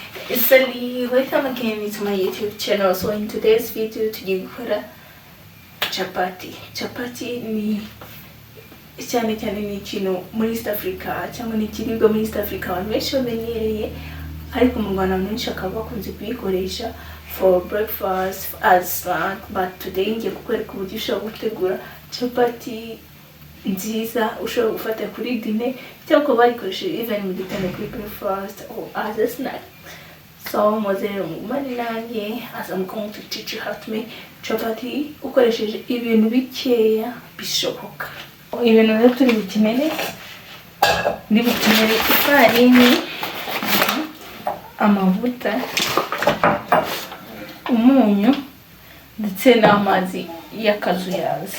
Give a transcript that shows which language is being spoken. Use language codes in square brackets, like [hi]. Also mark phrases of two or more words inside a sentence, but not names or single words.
[en] Sally, welcome again to my YouTube channel. So in today's video [rw] tugiye gukora chapati. Chapati ni cyane ni ikintu muri East Africa cyangwa ni ikiribwa muri East Africa abantu benshi bamenyereye, ariko mu Rwanda abantu benshi bakaba bakunze kuyikoresha [en] for breakfast as snack, but today [rw] ngiye kukwereka uburyo ushobora gutegura chapati nziza ushobora gufata kuri dine cyangwa bayikoresheje even mu gitondo kuri breakfast [en] or as a snack. So [rw] mozero mugumane nanjye [en] as I'm going to teach you how to make chapati [rw] ukoresheje ibintu bikeya bishoboka. Ibintu rero turi bukenere, ndi bukenere ifarini, amavuta, umunyu ndetse n'amazi y'akazuyazi.